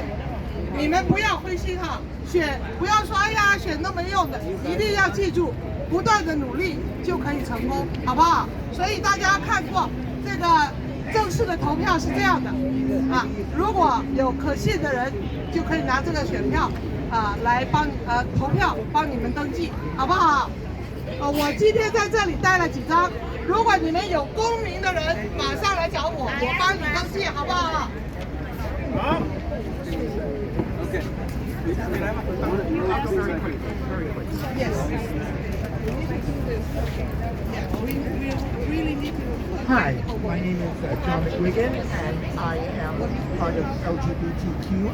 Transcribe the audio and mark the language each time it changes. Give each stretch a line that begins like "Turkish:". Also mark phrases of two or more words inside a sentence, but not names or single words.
Chinese: 你們不要灰心不要說哎呀選都沒用的，一定要記住，不斷的努力就可以成功，好不好？所以大家看過這個正式的投票是這樣的如果有可信的人，就可以拿這個選票來投票幫你們登記，好不好？我今天在這裡帶了幾張，如果你們有公民的人，馬上來找我幫你登記，好不好？好。Okay.
English: Yes. Hi, my name is John McGuigan, and I am part of LGBTQ.